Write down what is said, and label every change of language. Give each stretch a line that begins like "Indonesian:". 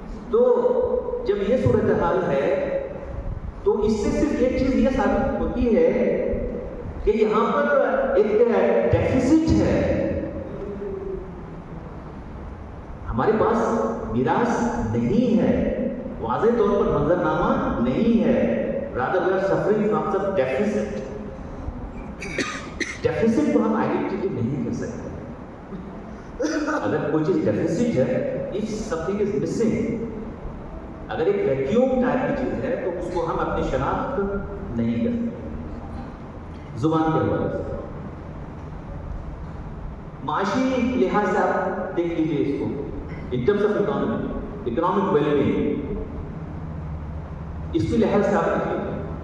Urdu: تو جب یہ صورتحال ہے تو اس سے صرف ایک چیز یہ ثابت ہوتی ہے کہ یہاں پر ایک ڈیفیسٹ ہے، ہمارے پاس میراث نہیں ہے، واضح طور پر منظرنامہ نہیں ہے.
English: rather we are suffering from some deficit.
Urdu: Deficits کو ہم آئیڈینٹی نہیں کر سکتے. اگر کوئی چیز ڈیفیسٹ ہے،
English: if something is missing،
Urdu: اگر ایک ویکیوم ٹائپ کی چیز ہے تو اس کو ہم اپنی شناخت نہیں کرتے. زبان کے حوالے سے معاشی لحاظ سے آپ دیکھ لیجیے اس کو،
English: in terms of economic well being,
Urdu: اس کے لحاظ سے آپ دیکھ لیجیے